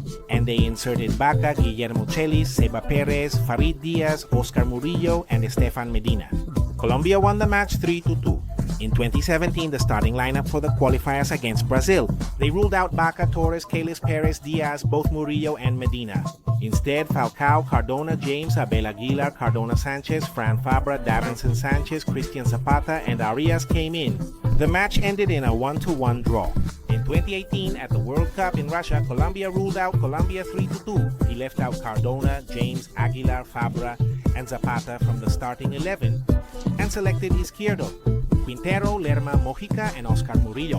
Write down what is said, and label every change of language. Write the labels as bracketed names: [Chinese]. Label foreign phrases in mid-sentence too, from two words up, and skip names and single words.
[English] And they inserted Baca, Guillermo Celis, Seba Perez, Farid Diaz, Oscar Murillo, and Estefan Medina. Colombia won the match 3-2. In 2017, the starting lineup for the qualifiers against Brazil, they ruled out Baca, Torres, Celis, Perez, Diaz, both Murillo and Medina. Instead, Falcao, Cardona, James, Abel Aguilar, Cardona Sánchez, Fran Fabra, Davinson Sánchez, Christian Zapata, and Arias came in. The match ended in a 1-1 draw. In 2018, at the World Cup in Russia, Colombia ruled out Colombia 3-2. He left out Cardona, James, Aguilar, Fabra, and Zapata from the starting 11 and selected Izquierdo, Quintero, Lerma, Mojica, and Oscar Murillo.